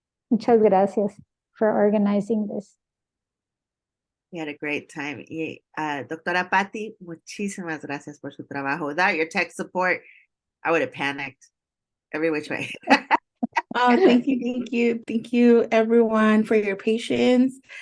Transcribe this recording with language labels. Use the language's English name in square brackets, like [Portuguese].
[English] Muchas gracias for organizing this. We had a great time. [Spanish] Y, Doctora Patti, muchísimas gracias por su trabajo. [English] Without your tech support, I would have panicked every which way. Oh, thank you, everyone, for your patience.